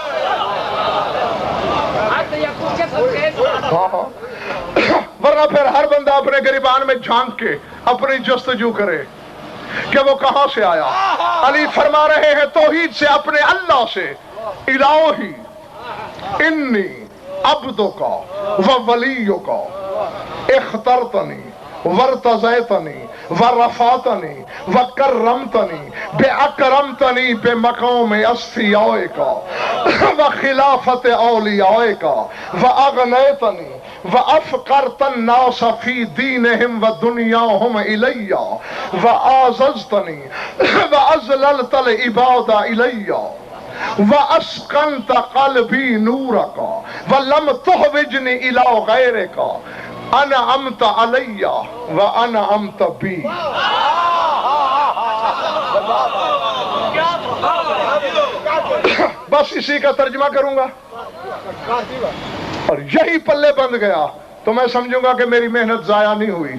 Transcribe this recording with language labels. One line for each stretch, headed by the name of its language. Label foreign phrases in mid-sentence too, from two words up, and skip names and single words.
Urdu: ورنہ پھر ہر بندہ اپنے گریبان میں جھانک کے اپنی جستجو کرے کہ وہ کہاں سے آیا۔ علی فرما رہے ہیں توحید سے، اپنے اللہ سے،
Arabic: الہی انی عبدک و ولیک اخترتنی وارتضیتنی ورفعتنی وکرمتنی باکرمتنی بمقام اصفیائک وخلافت اولیائک واغنیتنی وافقرت الناس فی دینہم ودنیاہم الی وآززتنی وازللت العباد الی واسکنت قلبی نورک ولم تحوجنی الی غیرک انعمت علی وانعمت بی.
Urdu: بس اسی کا ترجمہ کروں گا اور یہی پلے بند گیا تو میں سمجھوں گا کہ میری محنت ضائع نہیں ہوئی.